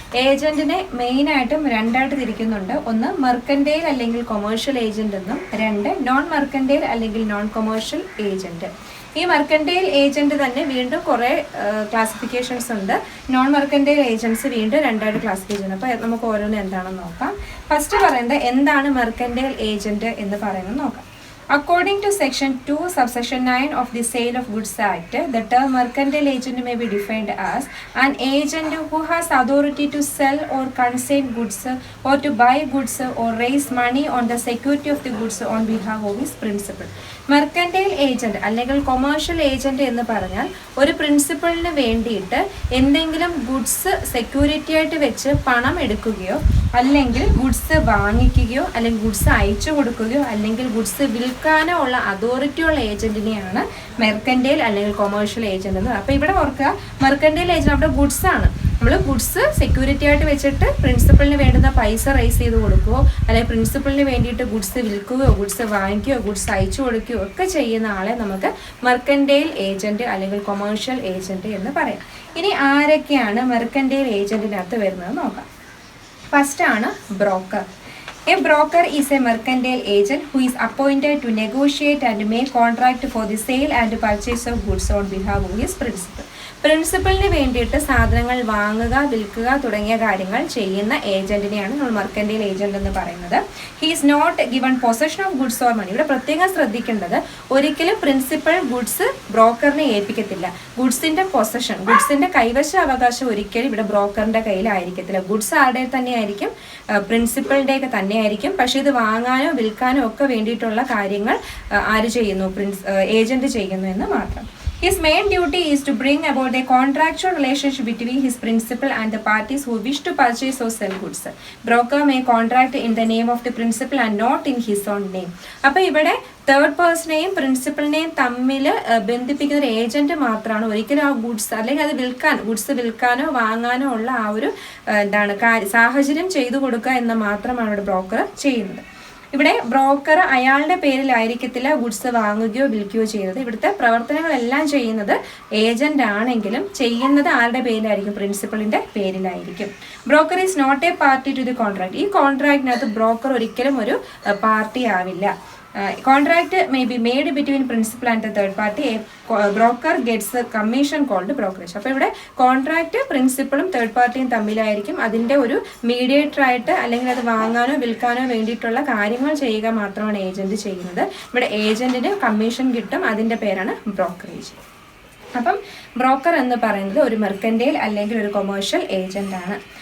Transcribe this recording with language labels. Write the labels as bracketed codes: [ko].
[ml] ഏജന്റിനെ മെയിനായിട്ടും 2ആയിട്ട് തിരിക്കുന്നുണ്ട്. ഒന്ന് മെർക്കൻറ്റൈൽ അല്ലെങ്കിൽ കൊമേഴ്ഷ്യൽ ഏജന്റ് എന്നും, 2 നോൺ മെർക്കൻറ്റൈൽ അല്ലെങ്കിൽ നോൺ കൊമേഴ്ഷ്യൽ ഏജന്റ്. ഈ മെർക്കൻറ്റൈൽ ഏജന്റ് തന്നെ വീണ്ടും കുറേ ക്ലാസിഫിക്കേഷൻസ് ഉണ്ട്. നോൺ മെർക്കൻറ്റൈൽ ഏജൻസ് വീണ്ടും 2ആയിട്ട് ക്ലാസിഫൈ ചെയ്യുന്നത്. അപ്പോൾ നമുക്ക് ഓരോന്ന് എന്താണെന്ന് നോക്കാം. ഫസ്റ്റ് പറയുന്നത് എന്താണ് മെർക്കൻറ്റൈൽ ഏജന്റ് എന്ന് പറയുന്നത് നോക്കാം. [en] According to Section 2, Subsection 9 of the Sale of Goods Act, the term mercantile agent may be defined as an agent who has authority to sell or consign goods or to buy goods or raise money on the security of the goods on behalf of his principal. [ml] Mercantile agent അല്ലെങ്കിൽ commercial agent എന്ന് പറഞ്ഞാൽ ഒരു പ്രിൻസിപ്പളിന് വേണ്ടിയിട്ട് എന്തെങ്കിലും goods security ആയിട്ട് വെച്ച് പണം എടുക്കുകയോ അല്ലെങ്കിൽ ഗുഡ്സ് വാങ്ങിക്കുകയോ അല്ലെങ്കിൽ ഗുഡ്സ് അയച്ചു കൊടുക്കുകയോ അല്ലെങ്കിൽ ഗുഡ്സ് വിൽക്കാനോ ഉള്ള അതോറിറ്റിയുള്ള ഏജന്റിനെയാണ് മെർക്കൻറ്റൈൽ അല്ലെങ്കിൽ കൊമേഴ്ഷ്യൽ ഏജന്റ് എന്ന്. അപ്പോൾ ഇവിടെ ഓർക്കുക, മെർക്കൻറ്റൈൽ ഏജന്റ് അവിടെ ഗുഡ്സ് ആണ്. നമ്മൾ ഗുഡ്സ് സെക്യൂരിറ്റി ആയിട്ട് വെച്ചിട്ട് പ്രിൻസിപ്പളിന് വേണ്ടുന്ന പൈസ റൈസ് ചെയ്ത് കൊടുക്കുകയോ അല്ലെങ്കിൽ പ്രിൻസിപ്പളിന് വേണ്ടിയിട്ട് ഗുഡ്സ് വിൽക്കുകയോ ഗുഡ്സ് വാങ്ങിക്കുകയോ ഗുഡ്സ് അയച്ചു കൊടുക്കുകയോ ഒക്കെ ചെയ്യുന്ന ആളെ നമുക്ക് മെർക്കൻറ്റൈൽ ഏജന്റ് അല്ലെങ്കിൽ കൊമേഴ്ഷ്യൽ ഏജന്റ് എന്ന് പറയാം. ഇനി ആരൊക്കെയാണ് മെർക്കൻറ്റൈൽ ഏജന്റിനകത്ത് വരുന്നത് നോക്കാം. ഫസ്റ്റ് ആണ് broker. [en] A broker is a mercantile agent who is appointed to negotiate and make contract for the sale and purchase of goods on behalf of his principal. [ml] പ്രിൻസിപ്പളിന് വേണ്ടിയിട്ട് സാധനങ്ങൾ വാങ്ങുക, വിൽക്കുക തുടങ്ങിയ കാര്യങ്ങൾ ചെയ്യുന്ന ഏജന്റിനെയാണ് നമ്മൾ മെർക്കൻറ്റൈൽ ഏജന്റ് എന്ന് പറയുന്നത്. [en] He is not given possession of goods or money. [ml] ഇവിടെ പ്രത്യേകം ശ്രദ്ധിക്കേണ്ടത്, ഒരിക്കലും പ്രിൻസിപ്പൽ ഗുഡ്സ് ബ്രോക്കറിനെ ഏൽപ്പിക്കത്തില്ല. ഗുഡ്സിന്റെ പൊസഷൻ, ഗുഡ്സിന്റെ കൈവശ അവകാശം ഒരിക്കലും ഇവിടെ ബ്രോക്കറിന്റെ കയ്യിലായിരിക്കത്തില്ല. ഗുഡ്സ് ആരുടെ തന്നെയായിരിക്കും, പ്രിൻസിപ്പളിൻ്റെയൊക്കെ തന്നെയായിരിക്കും. പക്ഷേ ഇത് വാങ്ങാനോ വിൽക്കാനോ ഒക്കെ വേണ്ടിയിട്ടുള്ള കാര്യങ്ങൾ ആര് ചെയ്യുന്നു, ഏജന്റ് ചെയ്യുന്നു എന്ന് മാത്രം. [en] His main duty is to bring about a contractual relationship between his principal and the parties who wish to purchase or sell goods. Broker may contract in the name of the principal and not in his own name. [ml] അപ്പോൾ ഇവിടെ third പേഴ്സണെയും പ്രിൻസിപ്പളിനെയും തമ്മിൽ ബന്ധിപ്പിക്കുന്ന ഒരു agent മാത്രമാണ് ഒരിക്കലും ആ goods അല്ലെങ്കിൽ അത് ഗുഡ്സ് വിൽക്കാനോ വാങ്ങാനോ ഉള്ള ആ ഒരു സാഹചര്യം ചെയ്തു കൊടുക്കുക എന്ന് മാത്രമാണ് ഇവിടെ ബ്രോക്കർ ചെയ്യുന്നത്. ഇവിടെ ബ്രോക്കർ അയാളുടെ പേരിലായിരിക്കത്തില്ല ഗുഡ്സ് വാങ്ങുകയോ വിൽക്കുകയോ ചെയ്യുന്നത്. ഇവിടുത്തെ പ്രവർത്തനങ്ങളെല്ലാം ചെയ്യുന്നത് ഏജന്റ് ആണെങ്കിലും ചെയ്യുന്നത് ആരുടെ പേരിലായിരിക്കും, പ്രിൻസിപ്പളിന്റെ പേരിലായിരിക്കും. [en] Broker is not a party to the contract. [ml] ഈ കോൺട്രാക്റ്റിനകത്ത് ബ്രോക്കർ ഒരിക്കലും ഒരു പാർട്ടി ആവില്ല. [en] Contract may be made between principal and the third party. A broker gets a commission called brokerage. [ml] അപ്പോൾ ഇവിടെ കോൺട്രാക്ട് പ്രിൻസിപ്പളും തേർഡ് പാർട്ടിയും തമ്മിലായിരിക്കും. അതിൻ്റെ ഒരു മീഡിയേറ്റർ ആയിട്ട് അല്ലെങ്കിൽ അത് വാങ്ങാനോ വിൽക്കാനോ വേണ്ടിയിട്ടുള്ള കാര്യങ്ങൾ ചെയ്യുക മാത്രമാണ് ഏജന്റ് ചെയ്യുന്നത്. ഇവിടെ ഏജന്റിന് കമ്മീഷൻ കിട്ടും, അതിൻ്റെ പേരാണ് ബ്രോക്കറേജ്. അപ്പം ബ്രോക്കർ എന്ന് പറയുന്നത് ഒരു മെർക്കൻറ്റൈൽ അല്ലെങ്കിൽ ഒരു കൊമേഴ്ഷ്യൽ ഏജന്റ് ആണ്.